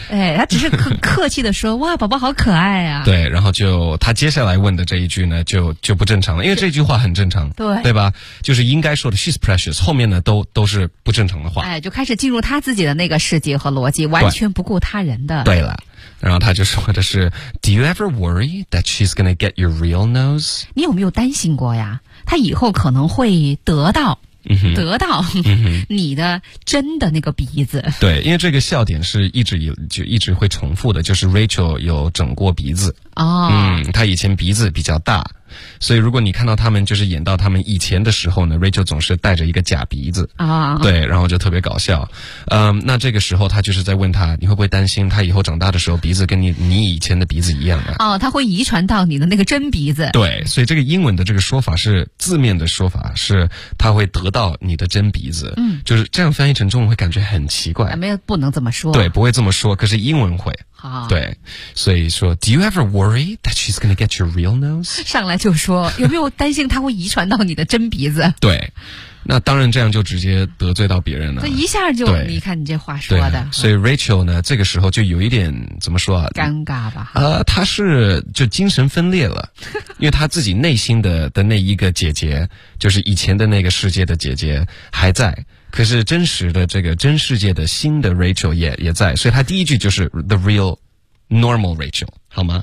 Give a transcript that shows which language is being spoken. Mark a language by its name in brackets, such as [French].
[Chinese] 哎，她只是很客气的说，哇，宝宝好可爱啊。对，然后就她接下来问的这一句呢，就不正常了，因为这句话很正常。对。对吧？就是应该说的 [English] she's precious， [Chinese] 后面呢都是不正常的话。哎，就开始进入她自己的那个世界和逻辑，完全不顾他人的。对了。然后他就说的是 [English] Do you ever worry that she's gonna get your real nose? [Chinese] 你有没有担心过呀？他以后可能会得到、得到你的真的那个鼻子。对，因为这个笑点是就一直会重复的，就是 Rachel 有整过鼻子。哦、他以前鼻子比较大。所以如果你看到他们就是演到他们以前的时候呢， Rachel 总是带着一个假鼻子啊，对，然后就特别搞笑。那这个时候他就是在问他，你会不会担心他以后长大的时候鼻子跟你以前的鼻子一样啊？哦，他会遗传到你的那个真鼻子。对，所以这个英文的这个说法是字面的说法，是他会得到你的真鼻子。嗯，就是这样翻译成中文会感觉很奇怪。没有，不能这么说。对，不会这么说，可是英文会。好，对，所以说 [English] Do you ever worry that she's gonna get your real nose? [Chinese] 上来就说有没有担心她会遗传到你的真鼻子。对，那当然这样就直接得罪到别人了，所以一下就你看你这话说的。所以 Rachel 呢这个时候就有一点怎么说啊，尴尬吧。她是就精神分裂了，因为她自己内心的那一个姐姐，就是以前的那个世界的姐姐还在，可是真实的这个真世界的新的 Rachel 也在，所以他第一句就是 [English] The real normal Rachel， [Chinese] 好吗？